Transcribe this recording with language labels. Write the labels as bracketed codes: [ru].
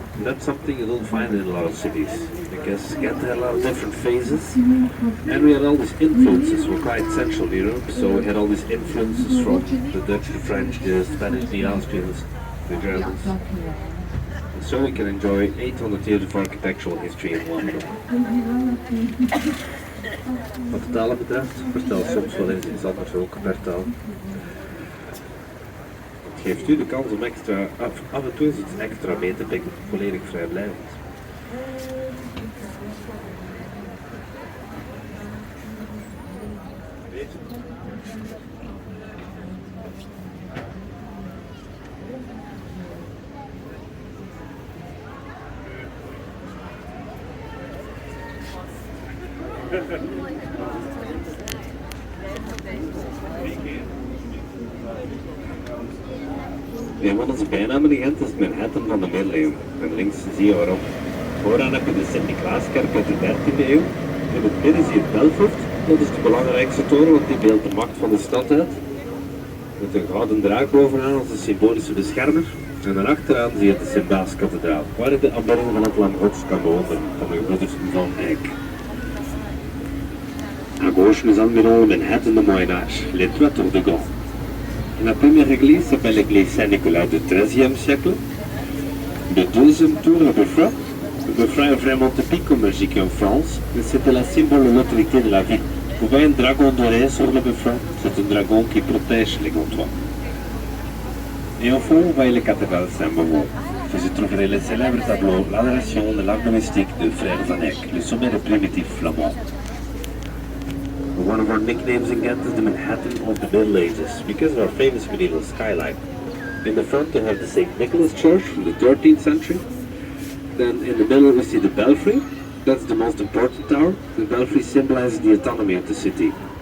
[en] And that's something you don't find in a lot of cities, because Ghent had a lot of different phases, and we had all these influences. We're quite central Europe, so we had all these influences from the Dutch, the French, the Spanish, the Austrians, the Germans. And so we can enjoy 800 years of architectural history in one look. [nl] Wat de talen betreft, vertel soms wel eens iets anders ook per taal. Het geeft u de kans om af en toe eens iets extra mee te pikken, volledig vrijblijvend. Een van onze bijnamen in Gent is het Manhattan van de middeleeuwen. En links zie je waarom. Vooraan heb je de Sint-Niklaaskerk uit de 13e eeuw. In het midden zie je het Belfort. Dat is de belangrijkste toren, want die beeldt de macht van de stad uit. Met een gouden draak bovenaan als de symbolische beschermer. En daarachteraan zie je de Sint-Baaskathedraal, waar je de aanbidding van het Lam Gods kan bewonderen, van de gebroeders van Eyck. [fr] À gauche, nous admirons le Manhattan de Moyen-Âge, les trois tours de Gand. La première église s'appelle l'église Saint-Nicolas du XIIIe siècle. Le deuxième tour, le Belfry. Le Belfry est vraiment typique comme Belgique en France, mais c'était la symbole de l'autorité de la ville. Vous voyez un dragon doré sur le Belfry, c'est un dragon qui protège les Gantois. Et au fond, vous voyez la cathédrale Saint-Bavois. Vous y trouverez le célèbre tableau L'adoration de l'arbre mystique de Frère Van Eyck, le sommet des primitifs flamands. [en] One of our nicknames in Ghent is the Manhattan of the Middle Ages, because of our famous medieval skyline. In the front we have the St. Nicholas Church from the 13th century. Then in the middle we see the Belfry. That's the most important tower. The Belfry symbolizes the autonomy of the city.